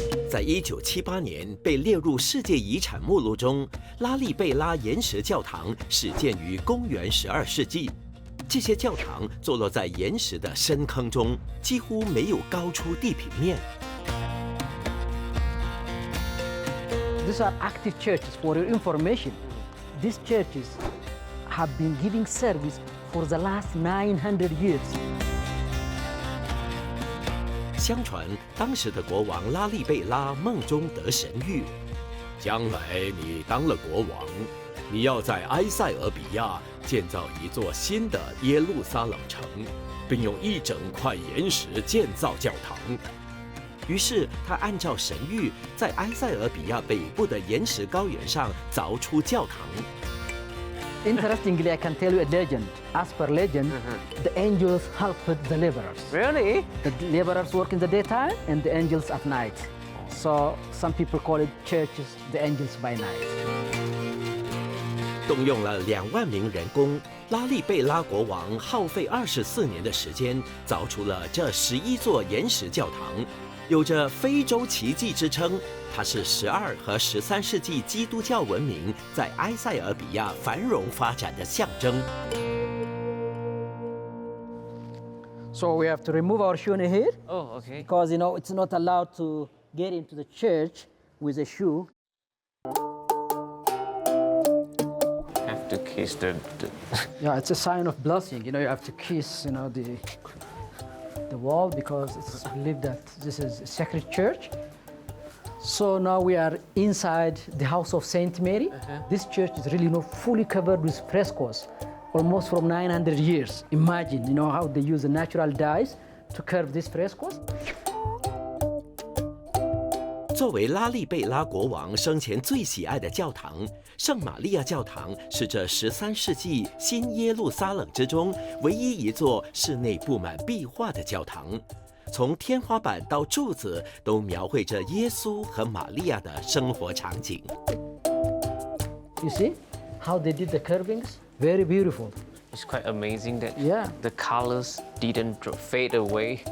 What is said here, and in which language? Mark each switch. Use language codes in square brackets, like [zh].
[zh] 在1978年被列入世界遗产目录中，拉利贝拉岩石教堂始建于公元12世纪。这些教堂坐落在岩石的深坑中，几乎没有高出地平面。 [en] These are active churches. For your information, these churches have been giving service for the last 900 years. [zh] 相传，当时的国王拉利贝拉梦中得神谕：将来你当了国王，你要在埃塞俄比亚建造一座新的耶路撒冷城，并用一整块岩石建造教堂。于是他按照神谕，在埃塞俄比亚北部的岩石高原上凿出教堂。 [en] Interestingly, I can tell you a legend. As per legend, the angels helped the laborers. Really? The laborers work in the daytime and the angels at night. So some people call it churches, the angels by night. [zh] 动用了2万名人工，拉利贝拉国王耗费24年的时间，凿出了这11座岩石教堂，有着非洲奇迹之称。它是12和13世纪基督教文明在埃塞俄比亚繁荣发展的象征。 [en] So we have to remove our shoe here. Oh, okay. Because it's not allowed to get into the church with a shoe. Have to kiss the Yeah, it's a sign of blessing. You have to kiss, the wall because it's believed that this is a sacred church. So now we are inside the house of Saint Mary. This church is really fully covered with frescoes, almost from 900 years. Imagine, how they use the natural dyes to carve these frescoes. [zh] 作为拉利贝拉国王生前最喜爱的教堂，圣玛利亚教堂是这13世纪新耶路撒冷之中唯一一座室内布满壁画的教堂，从天花板到柱子都描绘着耶稣和玛利亚的生活场景。 [en] You see how they did the carvings? Very beautiful. It's quite amazing that Yeah. the colors didn't fade away